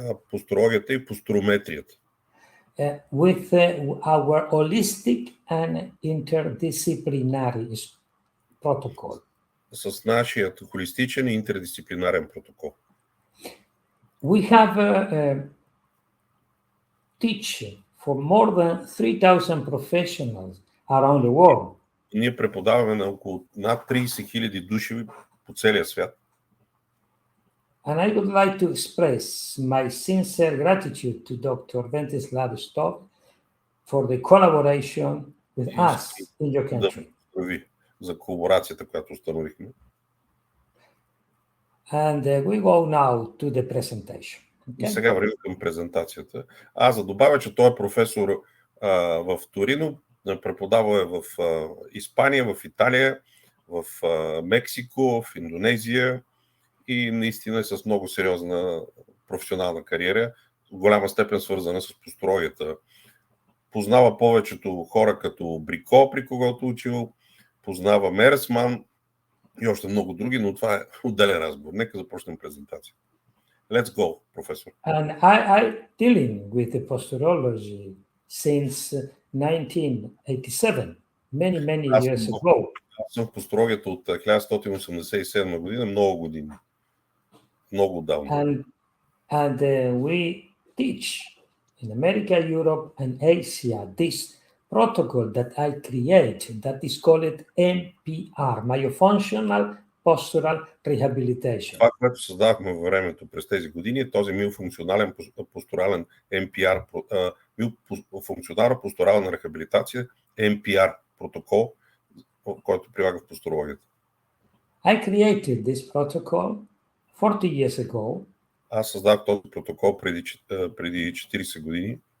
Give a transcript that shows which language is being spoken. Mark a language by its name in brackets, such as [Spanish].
[Bulgarian] Посturологията и постурометрията. [English] With our holistic and interdisciplinary protocol. [Bulgarian] С нашият холистичен и интердисциплинарен протокол. [English] We have teaching for more than 3,000 professionals around the world. [Bulgarian] Ние преподаваме на около над 30,000 души по целия свят. [English] And I would like to express my sincere gratitude to Dr. Ventislav Stov for the collaboration with us in your country. [Bulgarian] За колаборацията, която установихме. [English] And we go now to the presentation. [Bulgarian] И сега вървим към презентацията. За да добавя, че той е професор в Торино, преподавал е в Испания, в Италия, в Мексико, в Индонезия и наистина е с много сериозна професионална кариера. в голяма степен свързана с пострологията. Познава повечето хора като Брико, при когото учил, познава Мерсман и още много други, но това е отделен разговор. Нека започнем презентация. [English] Let's go, професор. And I dealing with the posturology since 1987, many years ago. [Bulgarian] Аз съм в пострологията от 1987 година, много години. Много давно. [English] And we teach in America, Europe, and Asia this protocol that I create that is called M.P.R, Miofunctional Postural Rehabilitation. [Bulgarian] Това, което създавахме във времето през тези години, е този миофункционален постурален M.P.R, миофункционална постурална рехабилитация, M.P.R протокол, който прилага в пострологията. [English] I created this protocol 40 years ago. [Bulgarian] Аз създах този протокол преди 40 години.